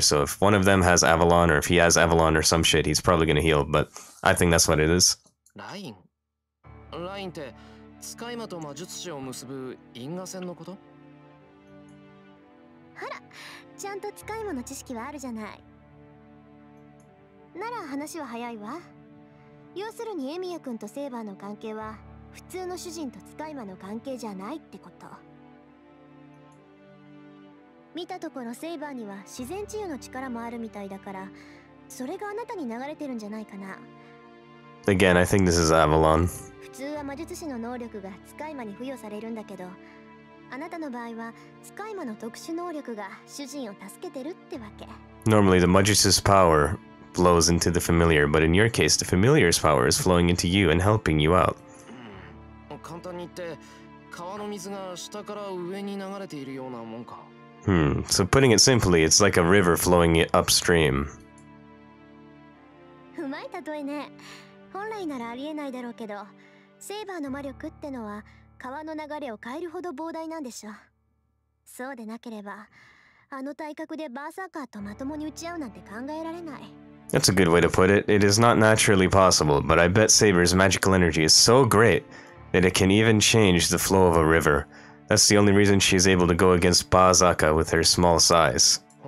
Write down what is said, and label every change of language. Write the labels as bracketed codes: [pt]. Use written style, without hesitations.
[en] So if one of them has Avalon, or if he has Avalon or some shit, he's probably gonna heal, but I think that's what it is. Line? [ja] Line って使い魔と魔術師を結ぶ因果線のこと？あら、ちゃんと使い魔の知識はあるじゃない。なら話は早いわ。要するにエミヤ君とセイバーの関係は普通の主人と使い魔の関係じゃないってこと。見たところセイバーには自然治癒の力もあるみたいだから、それがあなたに流れてるんじゃないかな。 [en] Again, I think this is Avalon. [ja] 普通は魔術師の能力が使い魔に付与されるんだけど、あなたの場合は使い魔の特殊能力が主人を助けてるってわけ。 [en] Normally, the magician's power flows into the familiar, but in your case, the familiar's power is flowing into you and helping you out. [ja] 簡単に言って、川の水が下から上に流れているようなもんか。 [en] So putting it simply, it's like a river flowing upstream. [ja] うまい例えね。本来ならありえないだろうけど、セイバーの魔力ってのは川の流れを変えるほど膨大なんでしょ。そうでなければ、あの体格でバーサーカーとまともに打ち合うなんて考えられない。 [en] That's a good way to put it. It is not naturally possible, but I bet Saber's magical energy is so great that it can even change the flow of a river. That's the only reason she is able to go against Tohsaka with her small size.